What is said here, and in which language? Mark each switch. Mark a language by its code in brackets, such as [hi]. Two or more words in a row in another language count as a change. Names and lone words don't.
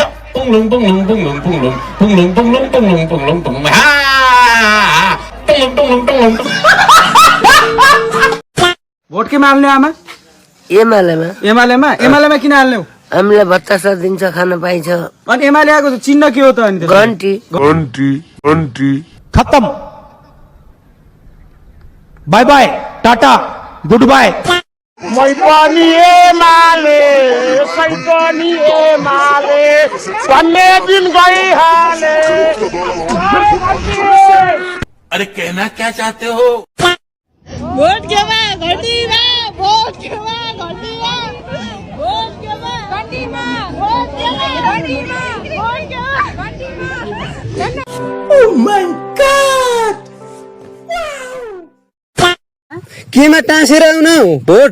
[ne] पुङलुङ पुङलुङ पुङलुङ पुङलुङ पुङलुङ पुङलुङ पुङलुङ पुङलुङ पुङलुङ पुङलुङ पुङलुङ पुङलुङ। भोट केमा हाल्ने आमा? एमालेमा एमालेमा किन हाल्ने हो? हामीलाई भत्ता दिन्छ, खान पाइन्छ। अनि एमाले आएको चिन्ह के हो त? अनि घन्टी खत्तम, [en] bye bye, tata, good bye. [ne] मै पनि एमाले भन्ने दिन गइहाले। [hi] अरे कहना क्या चाहते हो? [ne] भोट केमा घन्टीमा, भोट केमा घन्टीमा, भोट केमा घन्टीमा, भोट केमा घन्टीमा, भोट केमा घन्टीमा। [en] Oh my God! [ne] केमा टाँसेर आउन भोट